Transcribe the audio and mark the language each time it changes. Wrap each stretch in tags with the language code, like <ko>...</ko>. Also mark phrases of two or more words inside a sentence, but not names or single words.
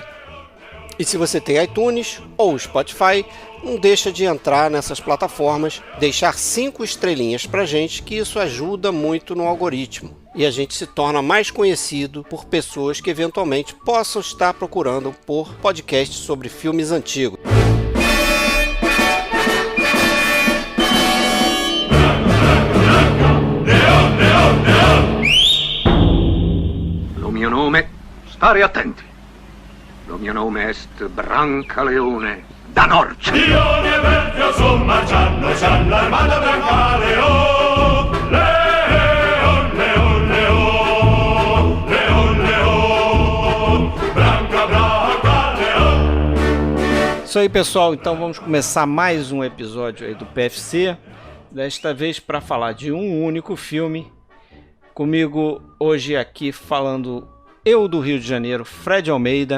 <pt>E se você tem iTunes ou Spotify, não deixa de entrar nessas plataformas, deixar 5 estrelinhas pra gente, que isso ajuda muito no algoritmo. E a gente se torna mais conhecido por pessoas que eventualmente possam estar procurando por podcasts sobre filmes antigos.</pt> <it>Lo mio nome, stare attenti. Lo mio nome est Brancaleone da Norcia. Lione Belfio son marciano, c'ha l'armata Brancaleone. Leon, leon, leon, leon, leon, branca, branca, leon.</it> <pt>Isso aí, pessoal, então vamos começar mais um episódio aí do PFC, desta vez para falar de um único filme. Comigo hoje aqui falando eu do Rio de Janeiro, Fred Almeida.</pt>